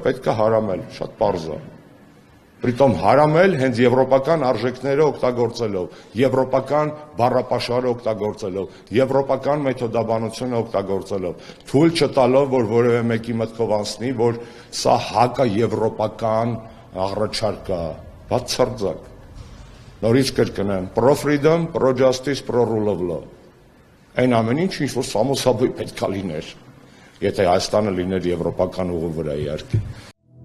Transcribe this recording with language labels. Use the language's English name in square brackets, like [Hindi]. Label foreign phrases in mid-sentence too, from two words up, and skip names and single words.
[Armenian] պետք է հարամել, շատ պարզ է։ Պրիտոմ հարամել հենց եվրոպական արժեքները օգտագործելով, եվրոպական բառապաշարը օգտագործելով, եվրոպական մեթոդաբանությունը օգտագործելով, թույլ չտալով, որ որևէ մեկի մտքով անցնի, որ սա հակաեվրոպական առաջարկ է, բացարձակ։ Նորից կրկնեմ, [English] pro-freedom, pro-justice, pro-rule of law։ [Armenian] Այն ամեն ինչ, ինչ որ սամոսաբույ պետք է լիներ, եթե Հայաստանը լիներ եվրոպական ուղու վրա իհարկե։